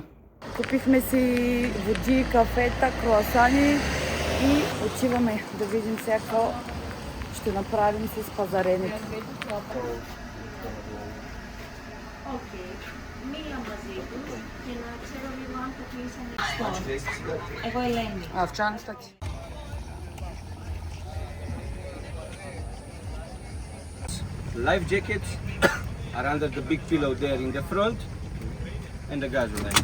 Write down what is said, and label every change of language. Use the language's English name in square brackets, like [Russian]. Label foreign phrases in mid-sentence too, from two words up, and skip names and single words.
[Bulgarian] Купихме си води, кафета, круасани и отиваме да видим сега какво ще направим с пазаренето. В чанчата ти. [English] Life jackets are under the big pillow there in the front, and the gasoline.